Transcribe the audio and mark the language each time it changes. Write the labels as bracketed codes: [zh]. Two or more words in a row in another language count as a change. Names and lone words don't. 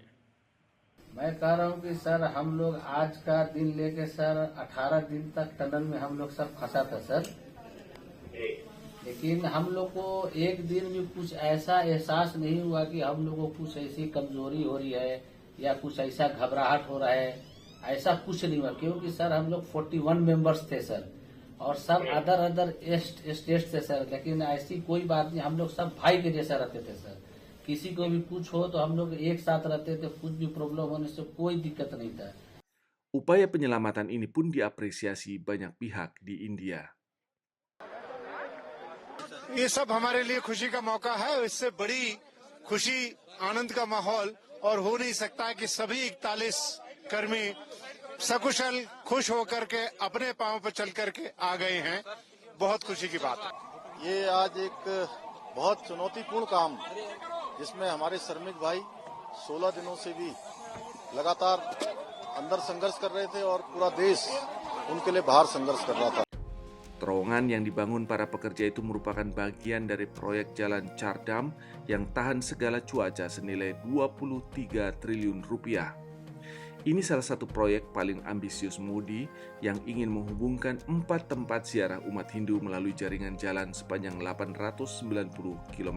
[hi] मैं कह रहा हूँ कि सर हम लोग आज का दिन लेके सर 18 दिन तक टनल में हम लोग सब फंसा था सर, लेकिन हम लोग को एक दिन भी कुछ ऐसा एहसास नहीं हुआ कि हम लोग को कुछ ऐसी कमजोरी हो रही है या कुछ ऐसा घबराहट हो रहा है, ऐसा कुछ नहीं हुआ। क्योंकि सर हम लोग 41 मेंबर्स थे सर और सब [en] other state [hi] से सर, लेकिन ऐसी कोई बात नहीं, हम लोग सब भाई के जैसा रहते थे सर। किसी को भी कुछ हो तो हम लोग एक साथ रहते थे, कुछ भी प्रॉब्लम होने से कोई दिक्कत नहीं था। [id] Upaya penyelamatan ini pun diapresiasi banyak pihak di India. [hi] ये सब हमारे लिए खुशी का मौका है, इससे बड़ी खुशी आनंद का माहौल और हो नहीं सकता कि सभी 41 कर्मी सकुशल खुश होकर के अपने पांव पर चल करके आ गए हैं। बहुत खुशी की बात है। ये आज एक बहुत चुनौतीपूर्ण काम जिसमें हमारे श्रमिक भाई 16 दिनों से भी लगातार अंदर संघर्ष कर रहे थे और पूरा देश उनके लिए बाहर संघर्ष कर रहा था। [id] Terowongan yang dibangun para pekerja itu merupakan bagian dari proyek jalan Chardam yang tahan segala cuaca senilai 23 triliun rupiah. Ini salah satu proyek paling ambisius Modi yang ingin menghubungkan 4 tempat ziarah umat Hindu melalui jaringan jalan sepanjang 890 km.